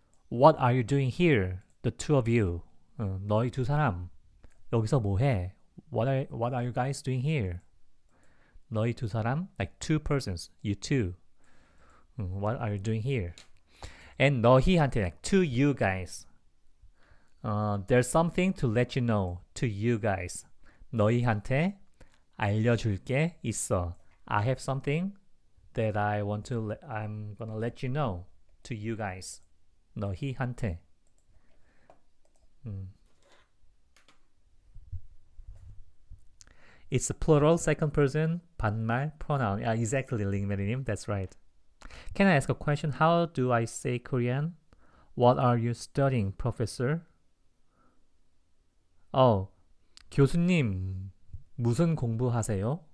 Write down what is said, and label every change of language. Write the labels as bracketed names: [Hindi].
[English] What are you doing here? The two of you. [Korean] 너희 두 사람. 여기서 뭐해? [English] What are you guys doing here? [Korean] 너희 두 사람, [English] like two persons. You two. What are you doing here? And 너희한테, like to you guys. There's something to let you know. To you guys. [Korean] 너희한테 알려줄 게 있어. [English] I have something that I'm gonna let you know. To you guys. 너희한테. It's a plural second person 반말 pronoun. Yeah, exactly, 링메리님. That's right. Can I ask a question? How do I say Korean? What are you studying, professor? [Korean] Oh, 교수님 무슨 공부하세요?